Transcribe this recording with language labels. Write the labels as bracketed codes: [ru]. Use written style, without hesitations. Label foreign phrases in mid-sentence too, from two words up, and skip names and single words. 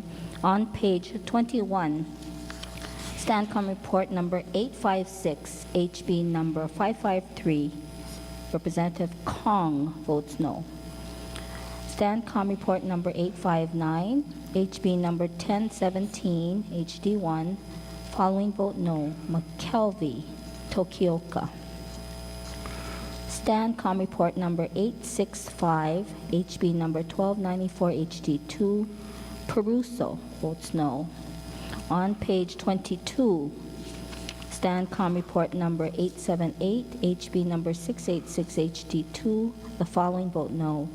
[en] On page 21, Stancom report number 856, HB number 553, Representative Kong votes no. Stancom report number 859, HB number 1017, HD1, following vote no. McKelvey, Tokioka. Stancom report number 865, HB number 1294, HD2, Peruso votes no. On page 22, Stancom report number 878, HB number 686, HD2, the following vote no.